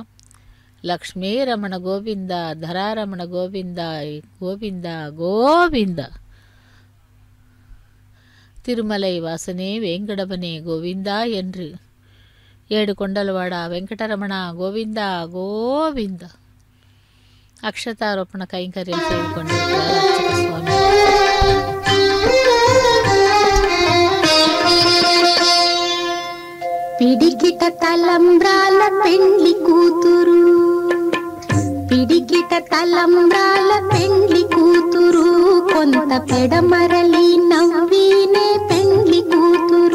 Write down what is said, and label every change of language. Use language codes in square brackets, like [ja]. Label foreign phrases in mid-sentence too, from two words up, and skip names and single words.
[ta] லக்ஷ்மி ரமண கோவிந்தா தராரமண கோவிந்தா கோவிந்தா கோவிந்தா. திருமலை வாசனே வேங்கடவனே கோவிந்தா என்று [te] ఏడు కొండలవాడా వెంకటరమణా [ta] கோவிந்தா கோவிந்தா அக்ஷதாரோபண கைங்கரியம் செய்து கொண்டிருக்கிறார் அர்ச்சக சுவாமி. [te] పిడికిట తలంబ్రాల పెండ్లి కూతురు, పిడికిట తలంబ్రాల పెండ్లి కూతురు, కొంత పెడమరలి నవ్వినే పెండ్లి కూతురు.